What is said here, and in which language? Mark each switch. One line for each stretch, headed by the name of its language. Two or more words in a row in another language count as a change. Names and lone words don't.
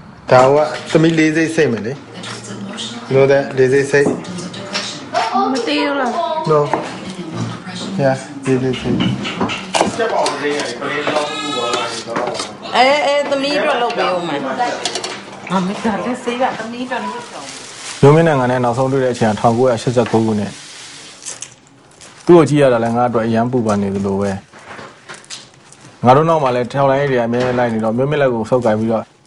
Burmese: ဒါကသမီးလေးစိတ်စိတ်မယ်လေ
English: you know that
Burmese: လေးစိတ်စိတ် မသိဘူးလား
English: no yeah
Burmese: လေးစိတ်စိတ် သမီးတို့လုပ်ပေးဦးမယ်အမေကလည်းစေးကသမီးတို့လုပ်ဆောင် မျိုးမင်းနိုင်ငံနဲ့နောက်ဆုံးတွေ့တဲ့အချိန်1989ခုနှစ်သူ့ကိုကြည့်ရတာလည်းငါအတွက်အရန်ပူပန်နေသလိုပဲငါတို့နောက်မှာလည်းထောင်လိုင်းတွေအများကြီးလိုက်နေတော့မျိုးမင်းလက်ကိုဆုပ်ကိုင်ပြီးတော့